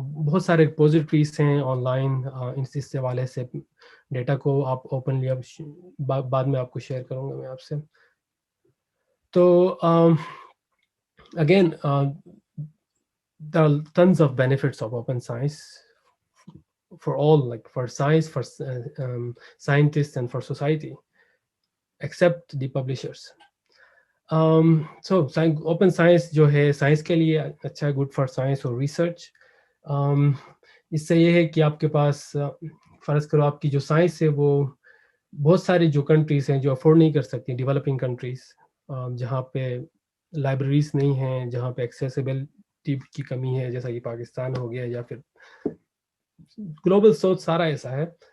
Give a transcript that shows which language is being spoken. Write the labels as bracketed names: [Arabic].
[Urdu] بہت سارے ریپوزیٹریز ہیں آن لائن اس حوالے سے، ڈیٹا کو آپ اوپنلی بعد میں آپ کو شیئر کروں گا میں آپ سے. [English] تو again there are tons of benefits of open science for all, like for science, for scientists and for society, except the publishers. [Urdu] So open science جو ہے سائنس کے لیے اچھا ہے، [English] good for science [Urdu] اور ریسرچ. اس سے یہ ہے کہ آپ کے پاس فرض کرو آپ کی جو سائنس ہے وہ بہت ساری جو کنٹریز ہیں جو افورڈ نہیں کر سکتی، ڈیولپنگ کنٹریز، جہاں پہ لائبریریز نہیں ہیں، جہاں پہ ایکسیسیبلٹی کی کمی ہے، جیسا کہ پاکستان ہو گیا، یا پھر گلوبل ساؤتھ سارا ایسا ہے.